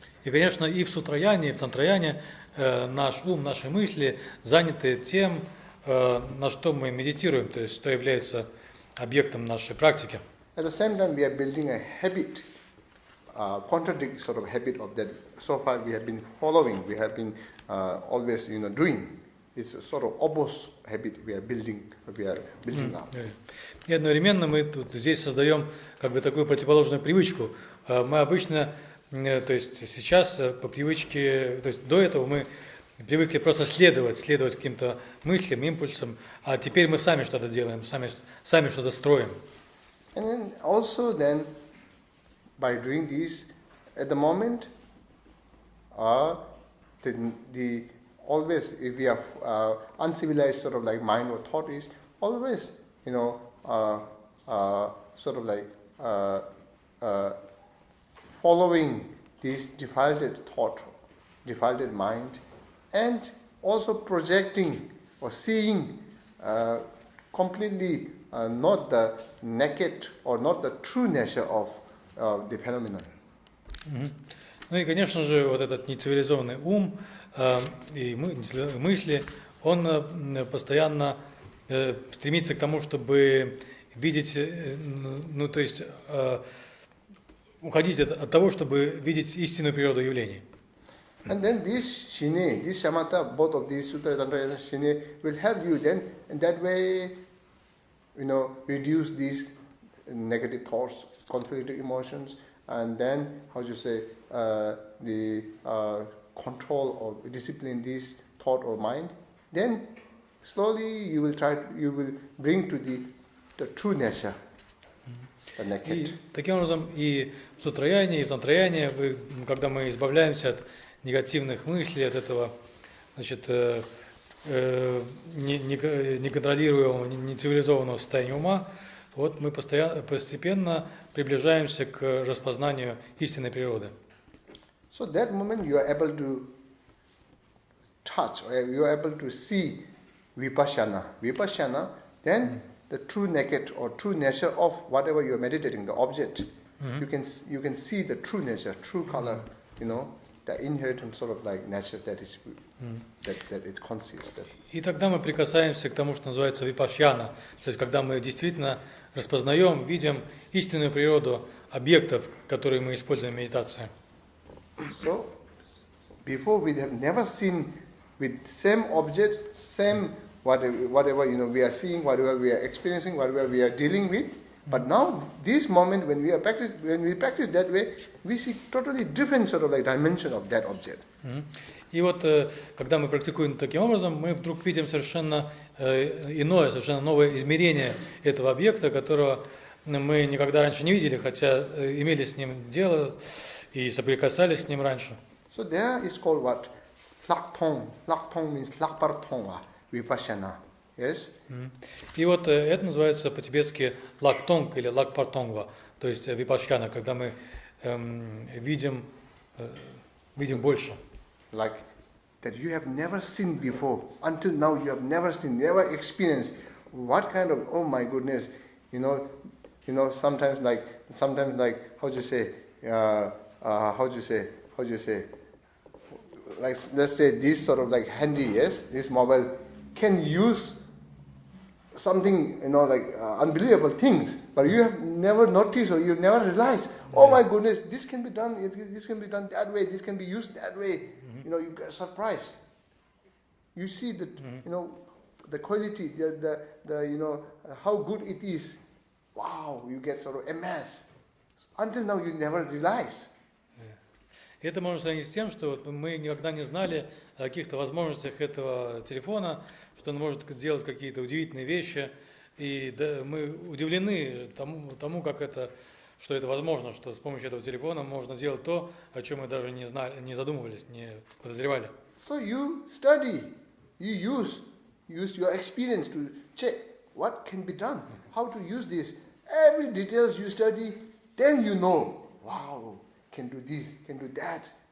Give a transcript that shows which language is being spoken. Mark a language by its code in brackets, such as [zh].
[ru] И, конечно, и в Сутраяне, и в Тантраяне наш ум, наши мысли заняты тем, на что мы медитируем, то есть что является объектом нашей практики. [en] At the same time, we are building a habit contradict sort of habit of that. So far we have been following, we have been always doing. It's a sort of opposite habit we are building up. [ru] И одновременно мы тут здесь создаем как бы такую противоположную привычку. Мы обычно, то есть сейчас по привычке, то есть до этого мы привыкли просто следовать каким-то мыслям, импульсам, а теперь мы сами что-то делаем, сами что-то строим. [en] And then also then, by doing this, at the moment, the always, if we have uncivilized sort of like mind or thought is always, sort of like following this defiled thought, defiled mind, and also projecting or seeing completely not the naked or not the true nature of the phenomenon. [ru] Ну и, конечно же, вот этот нецивилизованный ум и мысли, он постоянно стремится к тому, чтобы видеть, ну то есть уходить от того, чтобы видеть истинную природу явлений. [en] And then this shine, this shamatha, both of these sutra, tantra, and shine will help you then, in that way, reduce these negative thoughts, conflicting emotions, and then, the control or discipline this thought or mind. Then, slowly you will bring to the true nature, the naked. [ru] И таким образом и в сутраяне, и в тантраяне, когда мы избавляемся от негативных мыслей, от этого, значит, неконтролируемого, нецивилизованного состояния ума, вот мы постепенно приближаемся к распознанию истинной природы. [en] So that moment you are able to touch, or you are able to see vipassana. Vipassana, then the true naked or true nature of whatever you are meditating, the object. You can see the true nature, true color, the inherent sort of like nature that is that it consists. [ru] И тогда мы прикасаемся к тому, что называется випашьяна, то есть когда мы действительно распознаем, видим истинную природу объектов, которые мы используем в медитации. [en] So, before we have never seen with same object, same whatever we are seeing, whatever we are experiencing, whatever we are dealing with. But now, this moment when we practice that way, we see totally different sort of like dimension of that object. [ru] И вот, когда мы практикуем таким образом, мы вдруг видим совершенно иное, совершенно новое измерение этого объекта, которого мы никогда раньше не видели, хотя имели с ним дело и соприкасались с ним раньше. [en] So there is called what? Laktong. Laktong means lakpartonga, vipassana. Yes? [ru] И вот это называется по-тибетски лактонг или лакпартонгва, то есть випашьяна, когда мы видим больше. [en] Like that you have never seen before. Until now you have never seen, never experienced. What kind of, oh my goodness, sometimes like how do you say, like let's say this sort of like handy, yes, this mobile can use something, unbelievable things, but you have never noticed or you have never realized, oh my goodness, this can be done that way, this can be used that way. You get surprised. You see the, the quality, the how good it is. Wow, you get sort of amazed. Until now you never realize. [ru] Это можно сравнить с тем, что вот мы никогда не знали о каких-то возможностях этого телефона, что он может делать какие-то удивительные вещи, и да, мы удивлены тому, что это возможно, что с помощью этого телефона можно сделать то, о чем мы даже не знали, не задумывались, не подозревали. [en] So you study, you use your experience to check what can be done, how to use this. Every details you study, then you know, wow, can do this, can do that.